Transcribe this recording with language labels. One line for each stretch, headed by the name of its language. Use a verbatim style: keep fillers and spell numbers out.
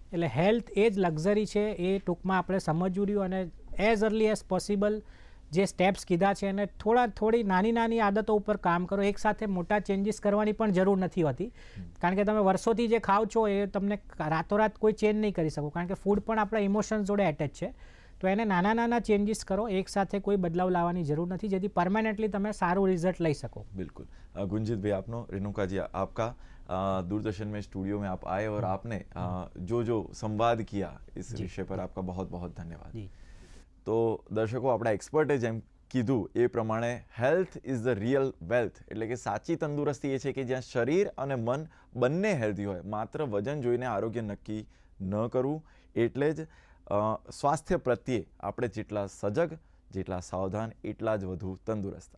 Gujarati: એટલે હેલ્થ એ જ લક્ઝરી છે એ ટૂંકમાં આપણે સમજવું રહ્યું, અને
English: as early as possible
Gujarati: જે સ્ટેપ્સ કીધા છે એને થોડા થોડી નાની નાની આદતો ઉપર કામ કરો. એકસાથે મોટા ચેન્જીસ કરવાની પણ જરૂર નથી હોતી, કારણ કે તમે વર્ષોથી જે ખાઓ છો એ તમને રાતોરાત કોઈ ચેન્જ નહીં કરી શકો, કારણ કે ફૂડ પણ આપણા ઇમોશન્સ જોડે એટેચ છે. તો એને નાના નાના ચેન્જીસ કરો, એકસાથે કોઈ બદલાવ લાવવાની જરૂર નથી, જેથી પરમાનન્ટલી તમે સારું રિઝલ્ટ લઈ શકો. બિલકુલ ગુંજીતભાઈ આપનો,
Hindi: રેણુકાજી आपका, दूरदर्शन में स्टूडियो में आप आए और आपने जो जो संवाद किया इस विषय पर आपका बहुत बहुत धन्यवाद.
Gujarati: તો દર્શકો, આપણા એક્સપર્ટે જેમ કીધું એ પ્રમાણે
English: health is the real wealth,
Gujarati: એટલે કે સાચી તંદુરસ્તી એ છે કે જ્યાં શરીર અને મન બંને હેલ્ધી હોય. માત્ર વજન જોઈને આરોગ્ય નક્કી ન કરવું. એટલે જ સ્વાસ્થ્ય પ્રત્યે આપણે જેટલા સજગ, જેટલા સાવધાન, એટલા જ વધુ તંદુરસ્ત.